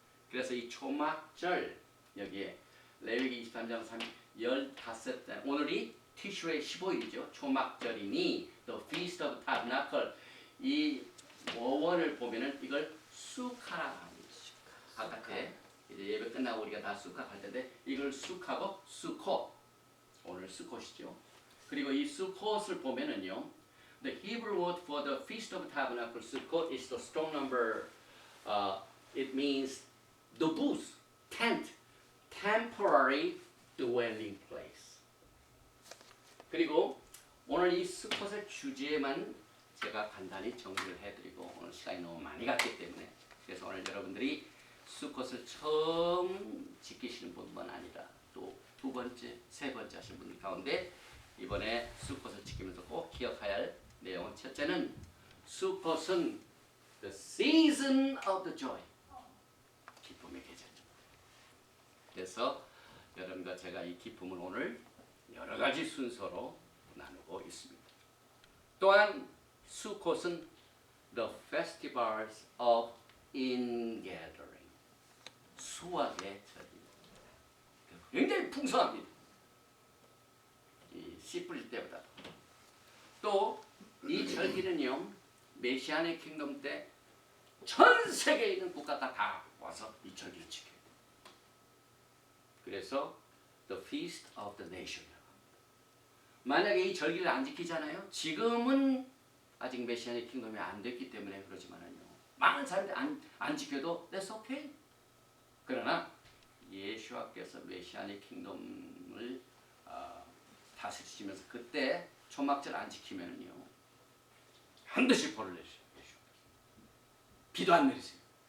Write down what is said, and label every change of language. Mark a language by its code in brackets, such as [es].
[ko] 그래서 이 초막절 여기에 레위기 23장 15달 오늘이 티슈의 15일이죠. 초막절이니 [en] the feast of tabernacle [ko] 이 원을 보면은 이걸 수카라고 합니다. 바깥에 이제 예배 끝나고 우리가 다 수카 할 텐데 이걸 수카고 수코 오늘 수코시죠. 그리고 이 수콧을 보면은요, [en] the Hebrew word for the feast of tabernacle sukkot is the strong number. It means the booth, tent, temporary dwelling place. [ko] 그리고 오늘 이 수콧의 주제만 제가 간단히 정리를 해드리고 오늘 시간이 너무 많이 갔기 때문에 그래서 오늘 여러분들이 수콧을 처음 지키시는 분만 아니라 또 두 번째, 세 번째 하시는 분들 가운데 이번에 수콧을 지키면서 꼭 기억해야 할 내용은 첫째는 수콧은 [en] the season of the joy [ko] 기쁨의 계절입니다. 그래서 여러분과 제가 이 기쁨을 오늘 여러 가지 순서로 나누고 있습니다. 또한 수콧은 [en] the festivals of ingathering [ko] 수확의 절입니다. 굉장히 풍성합니다. 이 씨 뿌릴 때보다. 또 이 절기는요 메시아의 킹덤 때 전 세계에 있는 국가가 다 와서 이 절기를 지켜요. [en] 그래서 the feast of the nation. [ko] 만약에 이 절기를 안 지키잖아요. 지금은 아직 메시아의 킹덤이 안 됐기 때문에 그러지만은요. 많은 사람들이 안 지켜도 [en] that's okay. [ko] 그러나 예수와께서 메시아의 킹덤을 다스리시면서 그때 초막절 안 지키면은요 반드시 벌을 내시죠. 비도 안 내리세요.